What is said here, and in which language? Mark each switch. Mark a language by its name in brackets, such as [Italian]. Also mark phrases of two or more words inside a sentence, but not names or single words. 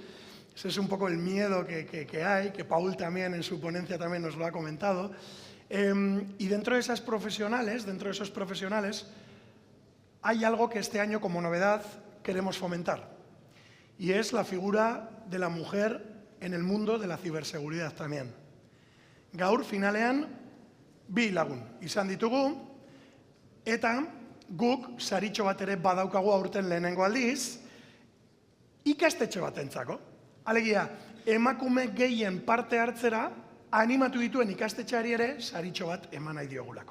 [Spanish] Ese es un poco el miedo que hay, que Paul también en su ponencia también nos lo ha comentado. Y dentro de esos profesionales, hay algo que este año como novedad queremos fomentar, y es la figura de la mujer en el mundo de la ciberseguridad también. [Basque] Gaur finalean 2 lagun izan ditugu, eta guk saritxo bat ere badaukagu aurten lehenengo aldiz, ikastetxe batentzako. Alegia, emakume gehien parte hartzera animatu dituen ikastetxeari ere saritxo bat eman nahi diogulako.